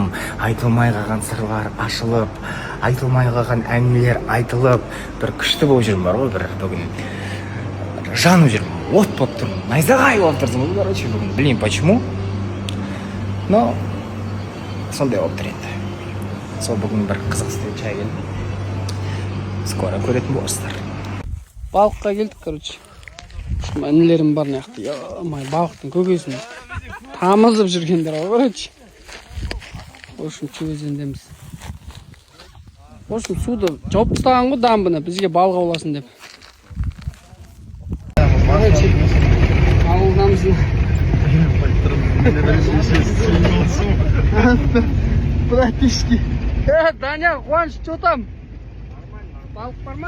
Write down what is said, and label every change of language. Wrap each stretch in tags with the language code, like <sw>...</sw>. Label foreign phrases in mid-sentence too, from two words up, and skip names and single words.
<kk>Айтылмай қалған сырлар ашылып, айтылмай қалған әңгімелер айтылып, бір күшті болып жүрмін бар ғой, бір бүгін жанып жүрмін, от болып тұрмын, найзағай болып тұрсың, короче, бүгін білмеймін</kk> <ru>почему, но</ru> <kk>сондай болып тұр енді. Сол бүгін бір қызық чай келді. Скоро көретін боласыздар. Балыққа келдік, короче. Інілерім бар неяқты. Май балықтың көкесін тамызып жүргендер ғой, короче.</kk> <ru>В общем, өзендеміз. В общем,</ru> <kk>суды жауып тастаған ғой дамбыны, бізге балық ауласын деп. Короче, ауылдамыз. Братишки. Даня, Қуаныш,</kk> <ru>что там?</ru> <kk>Балық бар ма?</kk>